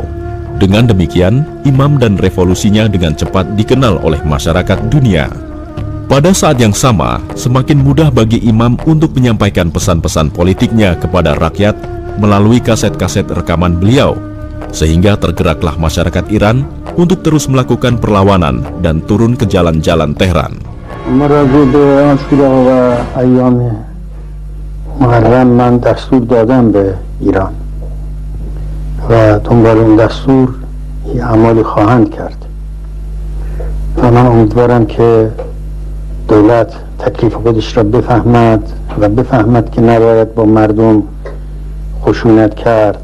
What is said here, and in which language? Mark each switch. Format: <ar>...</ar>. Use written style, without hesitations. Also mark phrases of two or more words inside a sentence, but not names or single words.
<id>Dengan demikian, Imam dan revolusinya dengan cepat dikenal oleh masyarakat dunia. Pada saat yang sama, semakin mudah bagi Imam untuk menyampaikan pesan-pesan politiknya kepada rakyat melalui kaset-kaset rekaman beliau, sehingga tergeraklah masyarakat Iran untuk terus melakukan perlawanan dan turun ke jalan-jalan Tehran.</id> <fa>مراجع به آشورا و ایام محرم من دستور دادم به ایران و دنبال این دستور اعمالی خواهند کرد و من امیدوارم که دولت تکلیف خودش را بفهمد و بفهمد که نباید با مردم خشونت کرد</fa>